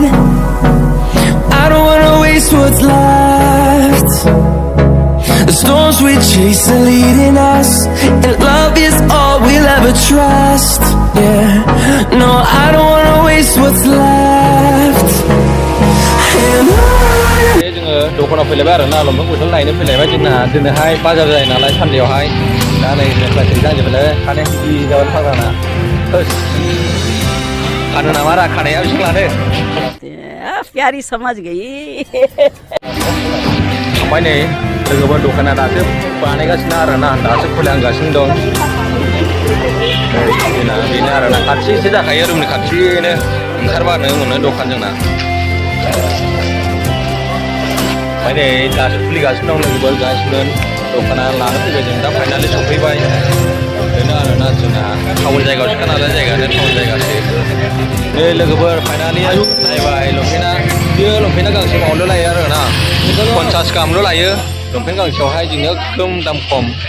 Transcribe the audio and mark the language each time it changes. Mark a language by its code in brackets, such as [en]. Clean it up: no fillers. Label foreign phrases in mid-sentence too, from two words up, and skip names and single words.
[en] I don't wanna waste what's left. The storms we chase are leading us, and love is all we'll ever trust. Yeah, no, I don't wanna waste what's left. And [brx] जोङो दखानाव फैलायबाय आरोना लंपेन्ट गस्ला लायनो फैलायबाय जोंना दिनैहाय बाजार जायो नालाय सानदेआवहाय दा नै प्लास्टिक जाजोबबाय खानाय बिदि जाबाय फाग्लाना खानो नामा रा खानाया बेसेबां लानो [hi] प्यारी समझ गई [brx] ओमफ्राय नै लोगोफोर दखाना दासो बानायगासिनो आरोना दासो खुलिहांगासिनो दं जोंना बेनो आरोना खाथिसो जाखायो रुमनि खाथिनो ओंखारबानो मोनो दखान जोंना ओमफ्राय नै दासो खुलिगासिनो दं लोगोफोर गासिबो दखाना लानो फैबाय जों दा फाइनालि सफैबाय बेनो आरोना जोंना टाउन जायगायावसोखा नालाय जायगायानो टाउन जायगासो नै लोगोफोर फाइनालि नायबाय लंपेन्टआ बेयो लंपेन्टआ गांसे मावनो लायो आरोना 50 गाहामल' लायो लंपेन्ट गांसेयावहाय जोंनिया एकदम दाम खम